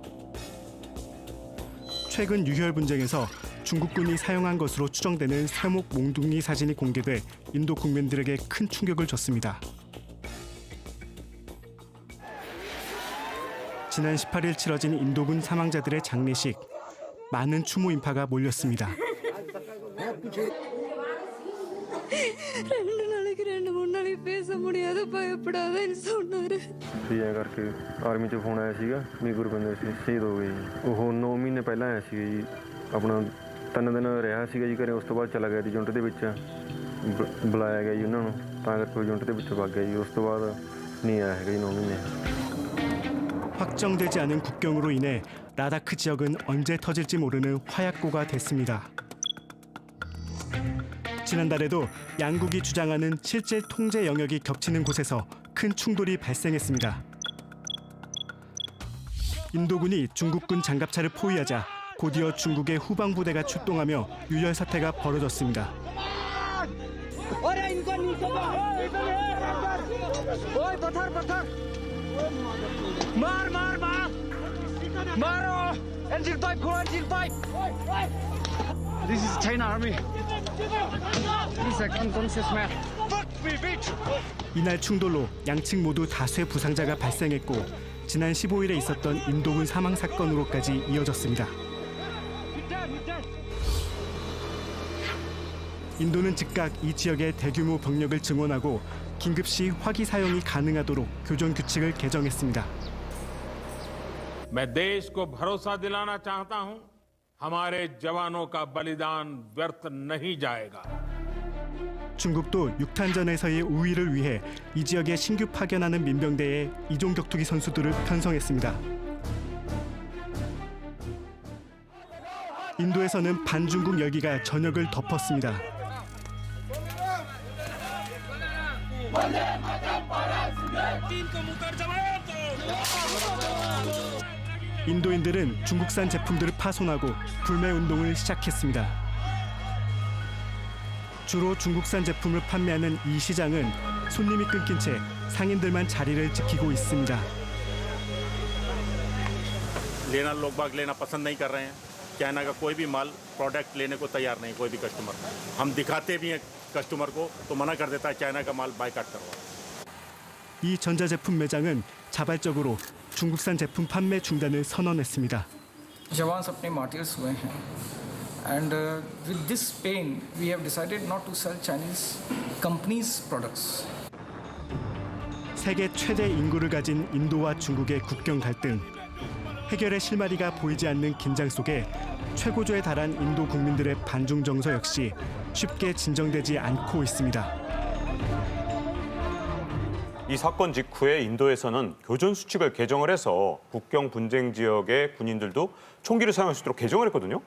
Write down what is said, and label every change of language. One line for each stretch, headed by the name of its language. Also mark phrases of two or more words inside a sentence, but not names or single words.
Korean: 최근 유혈 분쟁에서 중국군이 사용한 것으로 추정되는 쇠목 몽둥이 사진이 공개돼 인도 국민들에게 큰 충격을 줬습니다. 지난 18일 치러진 인도군 사망자들의 장례식. 많은 추모 인파가 몰렸습니다.
Punjabi: ਕਰਕੇ ਆਰਮੀ ਚੋਂ ਫੋਨ ਆਇਆ ਸੀਗਾ ਵੀ ਗੁਰਬਿੰਦਰ ਸਿੰਘ ਸ਼ਹੀਦ ਹੋ ਗਏ ਜੀ। ਉਹ 9 ਮਹੀਨੇ ਪਹਿਲਾਂ ਆਇਆ ਸੀਗਾ ਜੀ। ਆਪਣਾ 3 ਦਿਨ ਰਿਹਾ ਸੀਗਾ ਜੀ ਘਰੇ, ਉਸ ਤੋਂ ਬਾਅਦ ਚਲਾ ਗਿਆ ਜੀ ਯੂਨਿਟ ਦੇ ਵਿੱਚ। ਬੁਲਾਇਆ ਗਿਆ ਜੀ ਉਹਨਾਂ ਨੂੰ, ਤਾਂ ਕਰਕੇ ਯੂਨਿਟ ਦੇ ਵਿੱਚ ਵਗ ਗਿਆ ਜੀ। ਉਸ ਤੋਂ ਬਾਅਦ ਨਹੀਂ ਆਇਆ ਹੈਗਾ ਜੀ 9 ਮਹੀਨੇ।
Korean: 확정되지 않은 국경으로 인해 라다크 지역은 언제 터질지 모르는 화약고가 됐습니다. 지난달에도 양국이 주장하는 실제 통제 영역이 겹치는 곳에서 큰 충돌이 발생했습니다. 인도군이 중국군 장갑차를 포위하자 곧이어 중국의 후방부대가 출동하며 유혈 사태가 벌어졌습니다.
English: This is China Army. This is a unconscious man.
Korean: 이날 충돌로 양측 모두 다수의 부상자가 발생했고 지난 15일에 있었던 인도군 사망 사건으로까지 이어졌습니다. 인도는 즉각 이 지역에 대규모 병력을 증원하고 긴급시 화기 사용이 가능하도록 교전 규칙을 개정했습니다.
Hindi: मैं देश को भरोसा दिलाना चाहता हूं, हमारे जवानों का बलिदान व्यर्थ नहीं जाएगा.
Korean: 중국도 육탄전에서의 우위를 위해 이 지역에 신규 파견하는 민병대에 이종 격투기 선수들을 편성했습니다. 인도에서는 반중국 열기가 전역을 덮었습니다. 인도인들은 중국산 제품들을 파손하고 불매 운동을 시작했습니다. 주로 중국산 제품을 판매하는 이 시장은 손님이 끊긴 채 상인들만 자리를 지키고 있습니다.
Hindi: लेना लोग बाग लेना पसंद नहीं कर रहे हैं। चाइना का कोई भी माल प्रोडक्ट लेने को तैयार नहीं कोई भी कस्टमर। हम दिखाते भी हैं कस्टमर को तो मना कर देता है चाइना का माल बायकॉट करवा।
Korean: 이 전자제품 매장은 자발적으로 중국산 제품 판매 중단을 선언했습니다.
Hindi: जवान अपने मार्टियर्स हुए हैं
English: and with this pain we have decided not to sell Chinese companies products.
Korean: 세계 최대 인구를 가진 인도와 중국의 국경 갈등. 해결의 실마리가 보이지 않는 긴장 속에 최고조에 달한 인도 국민들의 반중 정서 역시 쉽게 진정되지 않고 있습니다. 이 사건 직후에 인도에서는 교전 수칙을 개정을 해서 국경 분쟁 지역의 군인들도 총기를 사용할 수 있도록 개정을 했거든요.